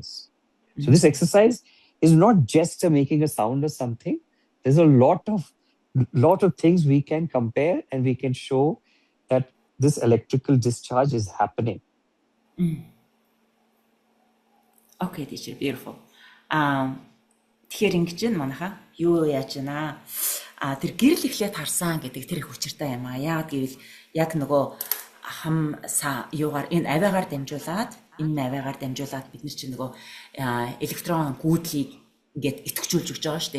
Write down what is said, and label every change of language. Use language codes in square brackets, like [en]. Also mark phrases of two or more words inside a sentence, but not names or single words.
[en] So this exercise is not just making a sound or something. There's a lot of things we can compare, and we can show that this electrical discharge is happening. Okay, teacher, beautiful. [mn] Тэгэхээр ингэж байна манайха. Юу яаж байна? Тэр гэрэл эхлээд харсан гэдэг тэр их учиртай юм аа. Яагаад гэвэл яг нөгөө юугаар энэ авиагаар дамжуулаад бид нар чинь нөгөө электрон гүйдлийг ингээд идэвхжүүлж өгч байгаа шүү дээ.